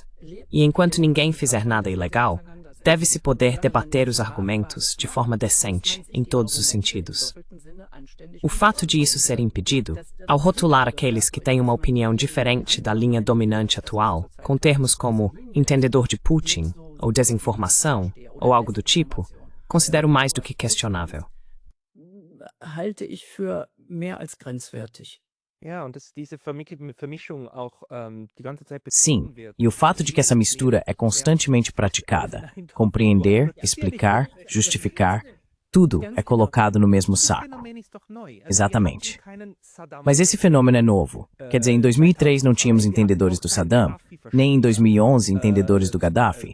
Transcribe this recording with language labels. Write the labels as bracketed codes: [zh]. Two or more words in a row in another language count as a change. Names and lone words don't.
[pt] E enquanto ninguém fizer nada ilegal, deve-se poder debater os argumentos de forma decente, em todos os sentidos. O fato de isso ser impedido, ao rotular aqueles que têm uma opinião diferente da linha dominante atual, com termos como entendedor de Putin, ou desinformação, ou algo do tipo, considero mais do que questionável. [de] Halte ich für mehr als grenzwertig. [pt] Sim, e o fato de que essa mistura é constantemente praticada, compreender, explicar, justificar, tudo é colocado no mesmo saco. Exatamente. Mas esse fenômeno é novo. Quer dizer, em 2003 não tínhamos entendedores do Saddam, nem em 2011 entendedores do Gaddafi.